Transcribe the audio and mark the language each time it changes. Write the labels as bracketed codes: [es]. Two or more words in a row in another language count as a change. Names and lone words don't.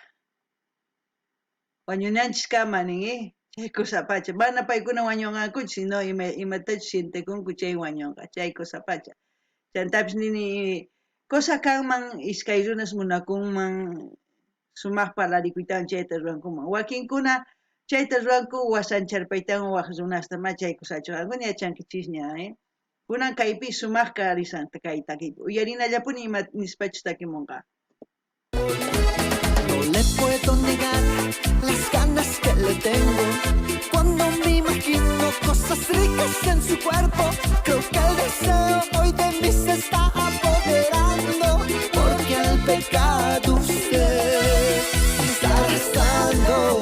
[qu] wañunanchis kama nin chay kusapacha mana paykuna wañunqakuchus sino imatachus sientekunku chay wañunqa chay kusapacha chantapis nini cosa kanman iskay runas munakunman sumaq parlarikuytawan chayta rurankuman wakinkuna chayta ruranku wasancharpaytawan waq runasta ma chay kusachu alguna yachankichishña kunan kaypi sumaqka risanta kay takipi uyarinallapuni ima nispachus takimunqa. [es] No le puedo negar las ganas que le tengo cuando me imagino cosas ricas en su cuerpo. Creo que el deseo hoy de mí se está apoderando porque el pecado usted está arrastrando.